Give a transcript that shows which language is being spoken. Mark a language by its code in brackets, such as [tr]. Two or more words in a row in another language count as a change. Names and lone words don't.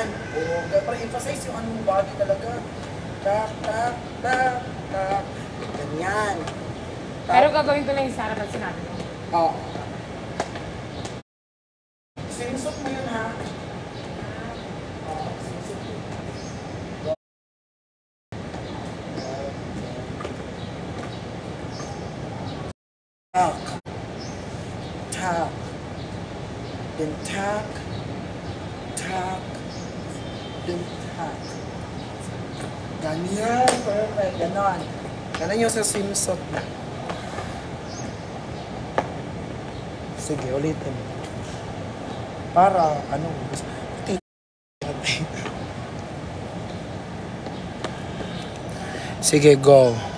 [tl] Para emphasize yung anong body talaga. Tak, tak, tak, tak. Ganyan. Tak. Pero gagawin ko lang yung sa harapan sinabi mo. Oo. Sinisot mo yun, ha? Oo, sinisot mo. Tak. Tak. Then tak. Tak. Then tak. Ganyan. Perfect. Ganon. Ganon yung sa swimsuit mo. Sige, ulitin. Para, Sige, go.